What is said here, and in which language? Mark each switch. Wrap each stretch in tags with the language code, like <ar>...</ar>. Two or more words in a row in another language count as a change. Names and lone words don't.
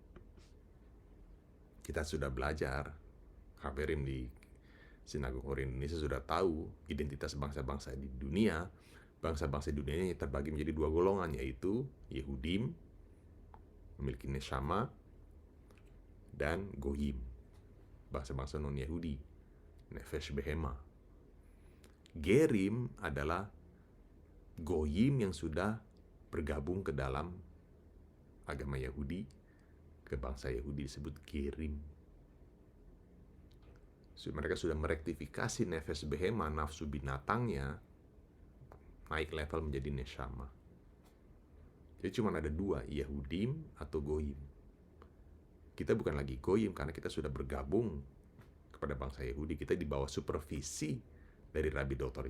<id>Kita sudah belajar, kabarim di Sinagog Orang Indonesia sudah tahu identitas bangsa-bangsa di dunia. Bangsa-bangsa di dunia ini terbagi menjadi dua golongan, yaitu Yehudim, memiliki neshama, dan Goyim, bangsa-bangsa non-Yahudi,</id> <he>נפש בהמה.</he> <id>Gerim adalah Goyim yang sudah bergabung ke dalam agama Yahudi, ke bangsa Yahudi disebut Gerim. Mereka sudah merektifikasi</id> <he>נפש בהמה,</he> <id>nafsu binatangnya, naik level menjadi neshama. Jadi cuma ada dua, Yehudim atau Goyim. Kita bukan lagi Goyim karena kita sudah bergabung kepada bangsa Yahudi. Kita di bawah supervisi dari Rabbi Dr.</id>